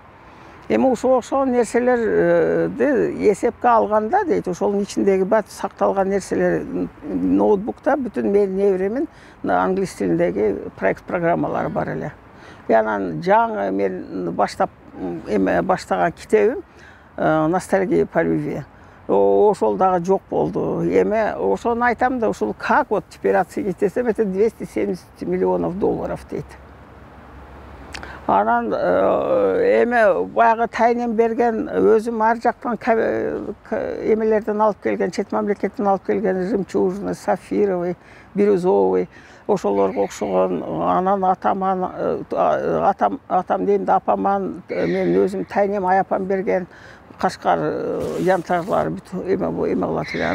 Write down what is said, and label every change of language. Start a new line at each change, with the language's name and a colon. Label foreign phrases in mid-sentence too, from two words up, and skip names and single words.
Kyrgyz: Эми ошол нерселерди эсепке алганда дейт, ошонун ичиндеги бат сакталган нерселер ноутбукта бүтүн менин неберемин англис тилиндеги проект программалары бар эле. Анан жаңы мен баштаган китебим «Ностальгия по любви». Ошол дагы жок болду. Эми ошону айтам да, ушул
Russian: как вот теперь оценить
Kyrgyz: десем,
Russian: это $270 миллионов
Kyrgyz: дейт. Анан эме баягы тайнем берген өзүм ар жактан эмелерден алып келген, чет мамлекеттен алып келген
Russian: жемчужный, сапфировый, бирюзовый
Kyrgyz: ошолорго окшогон. Анан атам дейм да апаман мен өзүм тайнем аяпам берген Кашкар янтарлары бүт эме кылат эле.